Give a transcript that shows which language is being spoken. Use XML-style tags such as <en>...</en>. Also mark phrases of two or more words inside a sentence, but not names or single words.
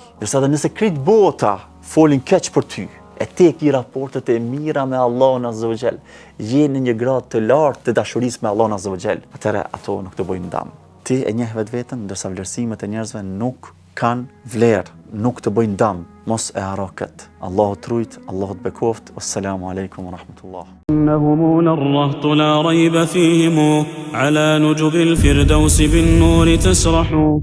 <sq>Ndërsa edhe nëse krejt bota folin keq për ty, e ti e ki raportet e mira me Allahun</sq> <ar>عز وجل,</ar> <sq>je në një gradë të lartë të dashurisë me Allahun</sq> <ar>عز وجل,</ar> <sq>atëherë ato nuk të bojnë dëm. Ti e njeh vetveten, ndërsa vlerësimet e njerëzve nuk kanë vlerë, nuk të bëjnë dëm. Mos e haro këtë. Allahu të rujt, Allahu të bekoft.</sq> <ar>والسلام عليكم ورحمة الله. إنهم الرهط لا ريب فيهم على نجب الفردوس بالنور تسرح</ar>